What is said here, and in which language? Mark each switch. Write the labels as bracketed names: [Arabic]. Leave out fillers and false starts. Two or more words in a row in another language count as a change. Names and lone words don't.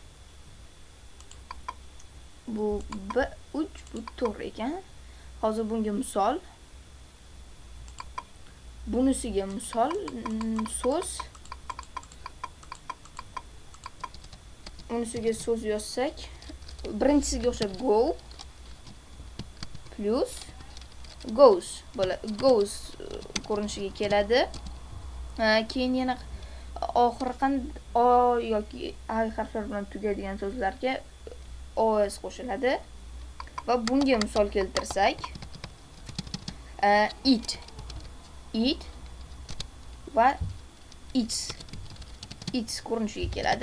[Uzbek] Bu 3 bu to'g'ri ekan. Hozir bunga misol. Bunisiga misol so'z. Unisiga so'z yozsak, birinchisiga o'xshab [English] go plus goes goes [Uzbek] ko'rinishiga keladi. Keyin yana oxiri o yoki a harflar bilan tugaydigan so'zlarga os qo'shiladi. Va bunga misol keltirsak, eat va eats ko'rinishiga keladi.